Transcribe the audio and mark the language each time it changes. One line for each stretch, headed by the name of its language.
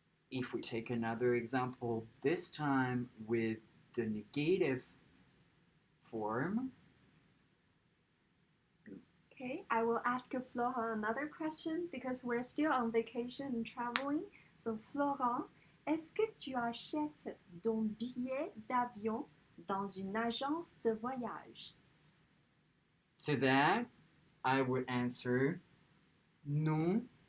English: If we take another example, this time with the negative form. Okay, I will ask Florent another question because we're still on vacation and traveling.
French: So Florent, est-ce que tu achètes ton billet d'avion dans une agence de voyage?
English: To that, I would answer non.